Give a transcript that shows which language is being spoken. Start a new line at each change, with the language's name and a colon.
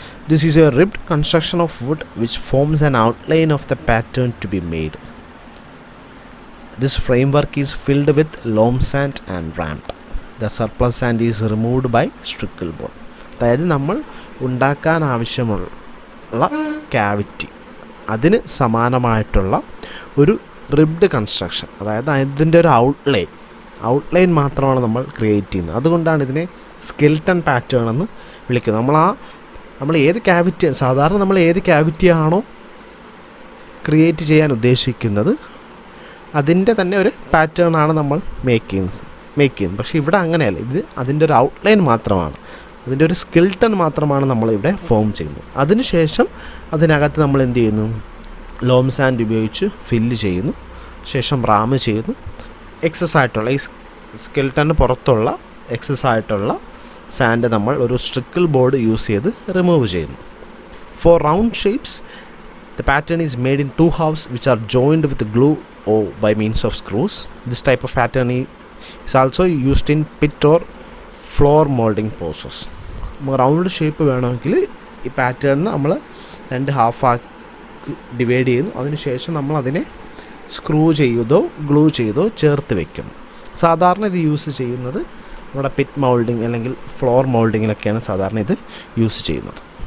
English: This is a ribbed construction of wood which forms an outline of the pattern to be made. This framework is filled with loam sand and ramped. The surplus sand is removed by trickle board.
Malayalam: അതായത് നമ്മൾ ഉണ്ടാക്കാൻ ആവശ്യമുള്ള cavity അതിന് സമാനമായിട്ടുള്ള ഒരു ribbed construction, അതായത് അതിൻ്റെ ഒരു ഔട്ട്ലൈൻ മാത്രമാണ് നമ്മൾ ക്രിയേറ്റ് ചെയ്യുന്നത്. അതുകൊണ്ടാണ് ഇതിനെ സ്കെൽട്ടൺ പാറ്റേൺ എന്ന് വിളിക്കുന്നത്. നമ്മൾ ഏത് സാധാരണ നമ്മൾ ഏത് ക്യാവിറ്റിയാണോ ക്രിയേറ്റ് ചെയ്യാൻ ഉദ്ദേശിക്കുന്നത് അതിൻ്റെ തന്നെ ഒരു പാറ്റേണാണ് നമ്മൾ മേക്ക് ചെയ്യുന്നത്. പക്ഷേ ഇവിടെ അങ്ങനെയല്ല, ഇത് അതിൻ്റെ ഒരു ഔട്ട്ലൈൻ മാത്രമാണ്, അതിൻ്റെ ഒരു സ്കെൽട്ടൺ മാത്രമാണ് നമ്മളിവിടെ ഫോം ചെയ്യുന്നത്. അതിനുശേഷം അതിനകത്ത് നമ്മൾ എന്ത് ചെയ്യുന്നു, ലോം സാൻഡ് ഉപയോഗിച്ച് ഫില്ല് ചെയ്യുന്നു, ശേഷം റാമ് ചെയ്യുന്നു. എക്സസ് ആയിട്ടുള്ള ഈ സ്കെൽട്ടന് പുറത്തുള്ള എക്സസ് ആയിട്ടുള്ള സാൻഡ് നമ്മൾ ഒരു സ്ട്രിക്കിൾ ബോർഡ് യൂസ് ചെയ്ത് റിമൂവ് ചെയ്യുന്നു.
English: For round shapes the pattern is made in 2 halves which are joined with glue or by means of screws. This type of pattern is also used in pit or floor molding process.
Malayalam: Round shape വേണമെങ്കിൽ ഈ പാറ്റേണിന് നമ്മൾ 2 ഹാഫാക്കി divide ചെയ്യുന്നു. അതിനുശേഷം നമ്മൾ അതിനെ screw ചെയ്തോ glue ചെയ്തോ ചേർത്ത് വയ്ക്കുന്നു. സാധാരണ ഇത് യൂസ് ചെയ്യുന്നത് നമ്മുടെ പിറ്റ് മൗൾഡിങ് അല്ലെങ്കിൽ ഫ്ലോർ മൗൾഡിങ്ങിലൊക്കെയാണ് സാധാരണ ഇത് യൂസ് ചെയ്യുന്നത്.